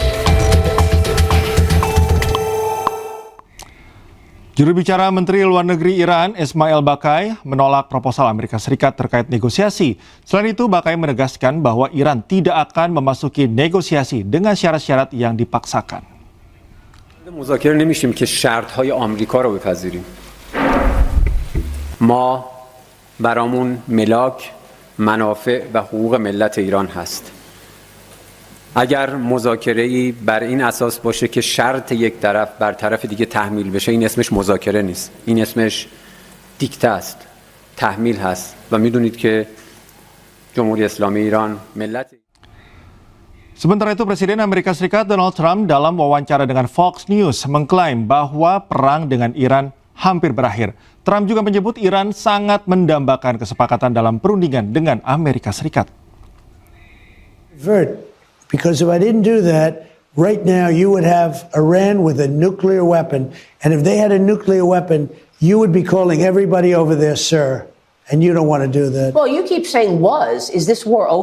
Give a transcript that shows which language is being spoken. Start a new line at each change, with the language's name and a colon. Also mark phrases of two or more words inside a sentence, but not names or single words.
Indonesian: Juru bicara Menteri Luar Negeri Iran, Ismail Baqai, menolak proposal Amerika Serikat terkait negosiasi. Selain itu, Baqai menegaskan bahwa Iran tidak akan memasuki negosiasi dengan syarat-syarat yang dipaksakan.
Persian: مذاکره نمیشیم که شرط‌های آمریکا رو بپذیریم. ما برامون ملاک، منافع و حقوق ملت ایران هست. اگر مذاکره‌ای بر این اساس باشه که شرط یک طرف بر طرف دیگه تحمیل بشه، این اسمش مذاکره نیست. این اسمش دیکته است. تحمیل هست و میدونید که جمهوری اسلامی ایران ملت.
Indonesian: Sementara itu, Presiden Amerika Serikat Donald Trump dalam wawancara dengan Fox News mengklaim bahwa perang dengan Iran hampir berakhir. Trump juga menyebut Iran sangat mendambakan kesepakatan dalam perundingan dengan Amerika Serikat.
English: Because if I didn't do that, right now you would have Iran with a nuclear weapon, and if they had a nuclear weapon, you would be calling everybody over there, sir, and you don't want to do that. Well, you keep saying was.